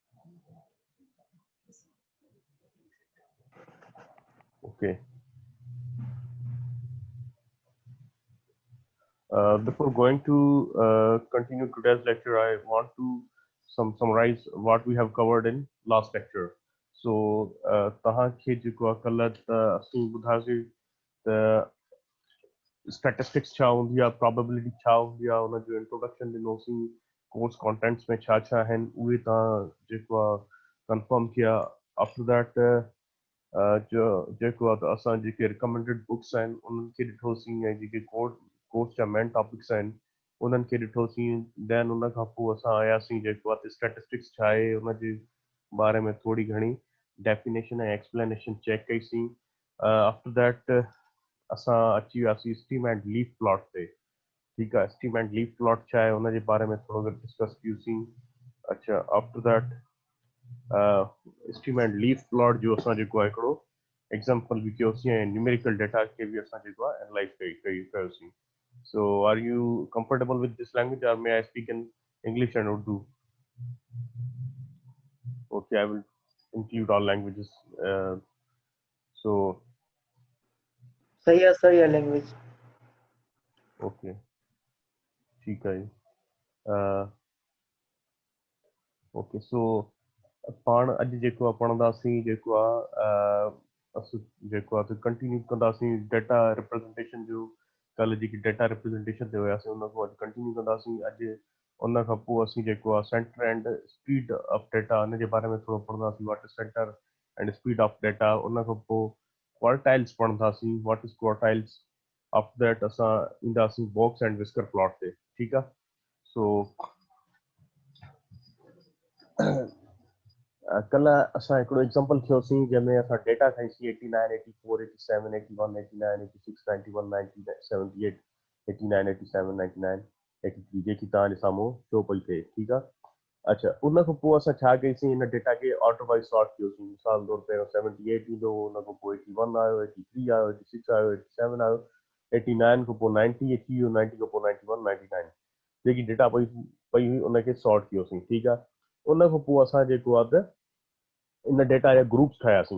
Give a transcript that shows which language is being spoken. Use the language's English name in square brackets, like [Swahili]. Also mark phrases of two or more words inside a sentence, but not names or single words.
[English] Okay. Before going to continue today's lecture, I want to summarize what we have covered in last lecture. So, [Sindhi] तव्हांखे जेको आहे कल्ह त असीं ॿुधायोसीं त स्टैटिस्टिक्स छा हूंदी आहे, प्रोबेबिलिटी छा हूंदी आहे, उन जो इंट्रोडक्शन ॾिनोसीं, [English] course contents [Sindhi] में छा छा आहिनि उहे तव्हां जेको आहे कंफर्म किया. [English] after that [Sindhi] जो जेको आहे त असां जेके [English] recommended books [Sindhi] आहिनि उन्हनि खे ॾिठोसीं ऐं जेके कोर्स जा [English] main topics [Sindhi] आहिनि उन्हनि खे ॾिठोसीं. देन उन खां पोइ असां आयासीं जेको आहे स्टैटिस्टिक्स छा आहे उन जे बारे में थोरी घणी डेफिनेशन ऐं एक्सप्लेनेशन चेक कईसीं. [English] after that [Sindhi] असां अची वियासीं [English] steam and leaf plot [Sindhi] ते. ठीकु आहे, [English] steam and leaf plot [Sindhi] छा आहे उन जे बारे में थोरो घणो डिस्कस कयोसीं. अच्छा, [English] after that steam and leaf plot [Sindhi] जो असां जेको आहे हिकिड़ो एग्जाम्पल बि कयोसीं ऐं [English] numerical data [Sindhi] खे बि असां जेको आहे एनालाइज़ कयोसीं. [English] So are you comfortable with this language or may I speak in English and Urdu? Okay, I will include all languages. So [Urdu] सही है लैंग्वेज. okay, ठीक है. [Sindhi] ओके, सो पाण अॼु जेको आहे पढ़ंदासीं जेको आहे असां जेको आहे कंटिन्यू कंदासीं [English] data representation [Sindhi] जो. कल्ह जेकी [English] data representation [Sindhi] ते हुयासीं उन खां अॼु कंटिन्यू कंदासीं. अॼु उन खां पोइ असीं जेको आहे [English] center and speed of data [Sindhi] उन जे बारे में थोरो पढ़ंदासीं. [English] what is center and speed of data. [Sindhi] उन खां पोइ क्वार्टाइल्स पढ़ंदासीं. [English] what is quartiles. after that [Sindhi] असां ईंदासीं [English] box and whisker plot [Sindhi] ते. ठीकु आहे. सो कल्ह असां हिकिड़ो एग्जाम्पल खयोसीं जंहिंमें असां डेटा खईंसीं 89, 84, 87, 81, 89, 86, 91, 90, 78, 89, 87, 99, 83 जेकी तव्हांजे साम्हूं शो पई थिए. ठीकु आहे. अच्छा, उन खां पोइ असां छा कईसीं, हिन डेटा खे [English] order wise sort [Sindhi] कयोसीं. मिसाल तौर ते 78 ईंदो, उन खां पोइ 81 आयो, 83 आयो, 86 आयो, 87 आयो, 89 खां पोइ 90 अची वियो, 90 खां पोइ 91, 99 जेकी डेटा पई हुई उनखे सॉर्ट कयोसीं. ठीकु आहे. उन खां पोइ असां जेको आहे त इन डेटा जा ग्रुप्स ठाहियासीं.